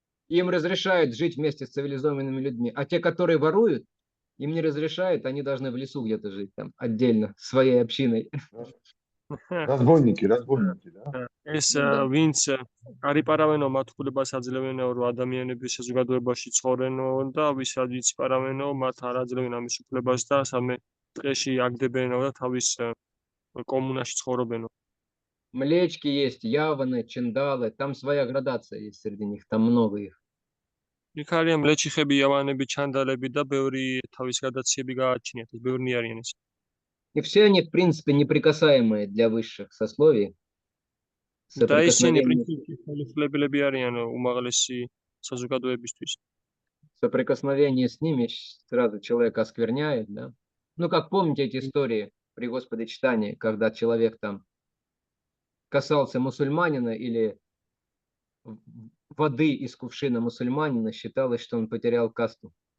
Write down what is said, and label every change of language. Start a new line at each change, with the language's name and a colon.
Russian: Им разрешают жить вместе с цивилизованными людьми. А те, которые воруют, им не разрешают, они должны в лесу где-то жить там отдельно, своей общиной. Разбойники, да?
Georgian: ეს
Russian: Да.
Georgian: ვინც არ იპარავენო, მათ უფლებას აძლევენო, რომ ადამიანების საზოგადოებაში ცხოვრენო და ვისაც იპარავენო, მათ არ აძლევენ ამის უფლებას და სამე ტყეში აგდებენო და თავის კომუნაში ცხოვრობენო.
Russian: Млечки есть, яваны, чиндалы. Там своя градация есть среди них, там много их.
Georgian: იქ არიან მლეჩიხები, იავანები, ჩანდალები და ბევრი თავის გადაციები გააჩნიათ, ბევრნი არიან ეს.
Russian: И все они, в принципе, неприкасаемые для высших сословий.
Georgian: და ისინი
Russian: Соприкосновение,
Georgian: პრინციპში ხელისუფლებლები არიან უმაღლესი საზოგადოებისთვის.
Russian: соприкосновение с ними сразу человека оскверняет, да? Ну, как помните эти истории при Господочитании, когда человек там касался мусульманина или воды из кувшина мусульманина, считалось, что он потерял касту.